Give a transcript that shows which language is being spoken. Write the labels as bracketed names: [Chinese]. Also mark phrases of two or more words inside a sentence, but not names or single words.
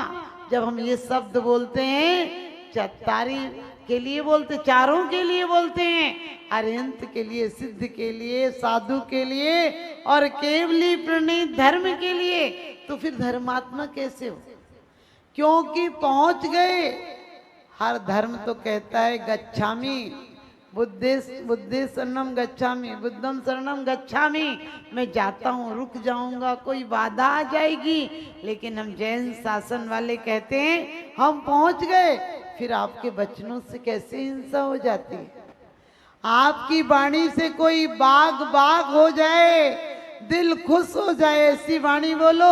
[Hindi] जब हम ये शब्द बोलते हैं, चत्तारी के लिए बोलते, चारों के लिए बोलते हैं, अरिहंत के लिए, सिद्ध के लिए, साधु के लिए और केवली प्रणीत धर्म के लिए, तो फिर धर्मात्मा कैसे हो? क्योंकि पहुंच गए। हर धर्म तो कहता है गच्छामि, [Pali] बुद्धे शरणम गच्छामि, बुद्धम शरणम गच्छामि, [Hindi] मैं जाता हूँ, रुक जाऊंगा, कोई बाधा आ जाएगी। लेकिन हम जैन शासन वाले कहते हैं हम पहुंच गए, फिर आपके वचनों से कैसे हिंसा हो जाती है? आपकी वाणी से कोई बाग हो जाए, दिल खुश हो जाए, ऐसी वाणी बोलो।